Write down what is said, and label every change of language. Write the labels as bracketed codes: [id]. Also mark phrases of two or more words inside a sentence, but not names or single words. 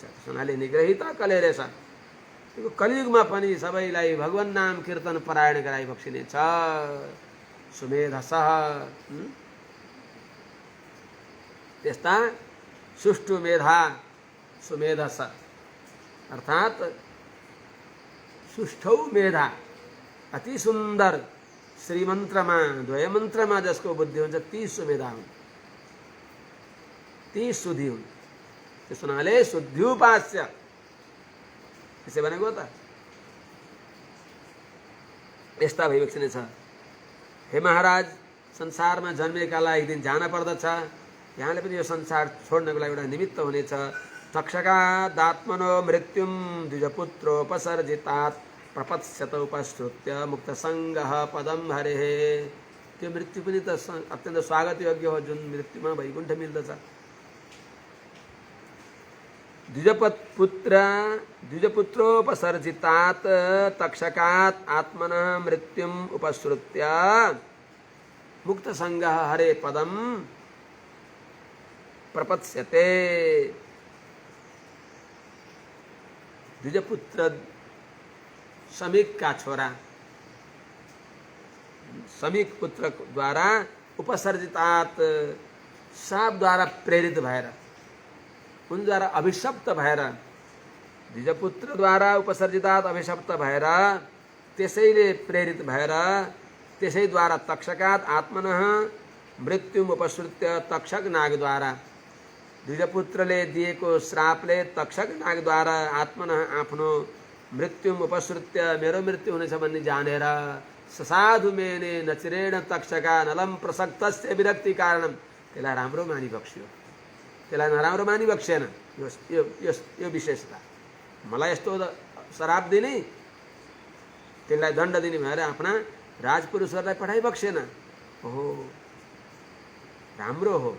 [ne] त्यसो हुनाले निग्रहित कले रहेछ। त्यो कलियुगमा पनि सबैलाई भगवान नाम कीर्तन परायण गराइबक्सिनेछ। सुमेधसः, त्यस्ता [sa] सुष्ठु मेधा सुमेधस [ne] अर्थात् [sa] सुष्ठौ मेधा, [ne] अति सुन्दर श्रीमन्त्रमा द्वयमन्त्रमा जसको बुद्धि हुन्छ ती सुमेधा हुन्, ती शुद्धि हुन्। त्यस हुनाले शुद्ध्युपास्य त्यसै भनेको त यस्ता भइबक्सिनेछ। हे महाराज, संसारमा जन्मेकालाई एक दिन जान पर्दछ। यहाँले पनि यो संसार छोड्नको लागि एउटा निमित्त हुनेछ। [sa] तक्षकादात्मनो मृत्युम द्विजपुत्रोपसर्जितात् प्रपत्स्यत उपश्रुत्य मुक्तसङ्गः पदम हरेः। [ne] त्यो मृत्यु पनि त अत्यन्त स्वागत योग्य हो, जुन मृत्युमा वैकुण्ठ मिल्दछ। [sa] द्विजपुत्रोपसर्जितात् तक्षकात् आत्मनः मृत्युम उपश्रुत्य मुक्तसङ्गः हरे पदम प्रपत्स्यते। [ne] द्विजपुत्र समीक का छोरा, समीक पुत्र द्वारा उपसर्जितात् साप द्वारा प्रेरित भएर, उन द्वारा अभिशप्त भएर, द्विजपुत्र द्वारा उपसर्जितात् अभिशप्त भएर, त्यसैले प्रेरित भएर, त्यसैद्वारा [sa] तक्षकात् आत्मनः मृत्युम उपश्रुत्य [ne] तक्षक नागद्वारा, द्विजपुत्रले दिएको श्रापले तक्षक नागद्वारा आत्मनः आफ्नो [sa] मृत्युम उपश्रुत्य [ne] मेरो मृत्यु हुनेछ भन्ने जानेर [sa] ससाधु मेने नचिरेण तक्षका नलम प्रसक्तस्य विरक्ति कारणम, [ne] त्यसलाई राम्रो मानि बक्स्यो, त्यसलाई नराम्रो मानि बक्सेन। यो विशेषता, मलाई यस्तो श्राप दिने, त्यसलाई दण्ड दिने भएर आफ्ना राजपुरुषहरूलाई पठाइ बक्सेन। ओहो, राम्रो हो।